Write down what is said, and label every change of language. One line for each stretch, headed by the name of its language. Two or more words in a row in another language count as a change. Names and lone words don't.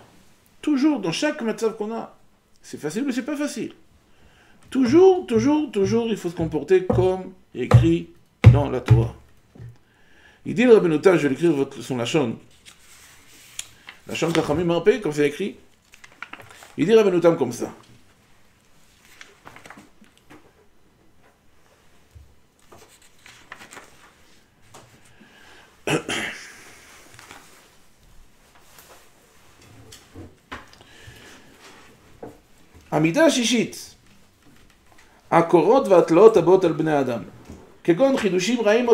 French: Toujours, dans chaque matzav qu'on a. C'est facile, mais c'est pas facile. Toujours, il faut se comporter comme écrit dans la Torah. Il dit le Rabbeinu Tam, je vais l'écrire son Lachon.
Hebrew: לשון חכמים מרפא,
French: comme c'est écrit. Il dit Rabbeinu Tam comme ça.
Hebrew: המידה השישית, הקורות והתלאות הבאות על בני אדם, כגון חידושים רעים או